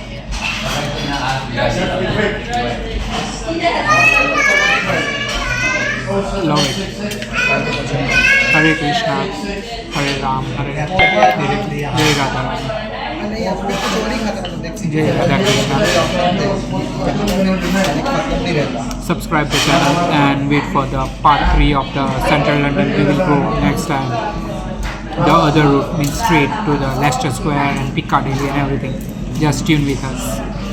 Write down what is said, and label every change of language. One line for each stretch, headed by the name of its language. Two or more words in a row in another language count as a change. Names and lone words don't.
English: Love it.
Hindi: हरे कृष्णा हरे राम हरे जय राधा रानी जय राधा कृष्णा.
English: Subscribe the channel and wait for the part 3 of the Central London. We will go next time. The other route means straight to the Leicester Square and Piccadilly and everything. Just tune with us.